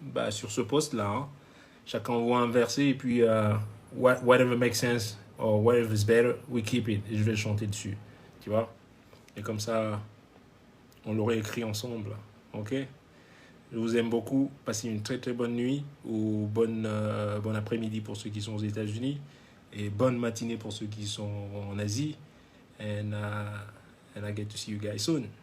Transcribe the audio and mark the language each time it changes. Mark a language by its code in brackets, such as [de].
[fr] sur ce post-là. Hein. Chacun envoie un verset et puis... [en] whatever makes sense or whatever is better, we keep it. [fr] Et je vais le chanter dessus. Tu vois? Et comme ça, on l'aurait écrit ensemble. Ok? Je vous aime beaucoup. Passez une très très bonne nuit ou bon après-midi pour ceux qui sont aux États-Unis et bonne matinée pour ceux qui sont en Asie. [en] And I get to see you guys soon.